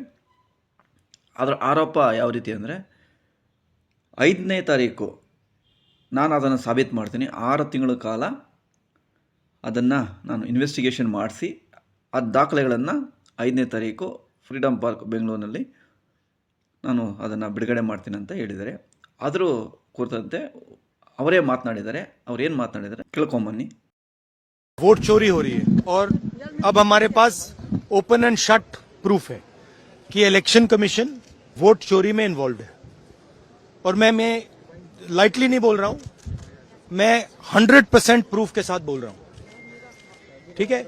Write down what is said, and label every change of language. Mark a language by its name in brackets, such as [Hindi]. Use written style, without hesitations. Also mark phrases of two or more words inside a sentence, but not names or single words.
[Kannada] ಅದರ ಆರೋಪ ಯಾವ ರೀತಿ ಅಂದರೆ, 5ನೇ ತಾರೀಕು ನಾನು ಅದನ್ನು ಸಾಬೀತು ಮಾಡ್ತೀನಿ, 6 ತಿಂಗಳ ಕಾಲ ಅದನ್ನು ನಾನು ಇನ್ವೆಸ್ಟಿಗೇಷನ್ ಮಾಡಿಸಿ ಆ ದಾಖಲೆಗಳನ್ನು 5ನೇ ತಾರೀಕು ಫ್ರೀಡಮ್ ಪಾರ್ಕ್ ಬೆಂಗಳೂರಿನಲ್ಲಿ ನಾನು ಅದನ್ನು ಬಿಡುಗಡೆ ಮಾಡ್ತೀನಿ ಅಂತ ಹೇಳಿದ್ದಾರೆ. ಅದರ ಕುರಿತಂತೆ ಅವರೇ ಮಾತನಾಡಿದ್ದಾರೆ. ಅವ್ರೇನು ಮಾತನಾಡಿದ್ದಾರೆ ಕೇಳ್ಕೊಂಬನ್ನಿ. [Hindi] वोट चोरी हो रही है और अब हमारे पास [English] open and shut proof [Hindi] है कि [English] election commission [Hindi] वोट चोरी में इन्वॉल्व है। और मैं लाइटली नहीं बोल रहा हूं, मैं [English] 100% proof [Hindi] के साथ बोल रहा हूं, ठीक है।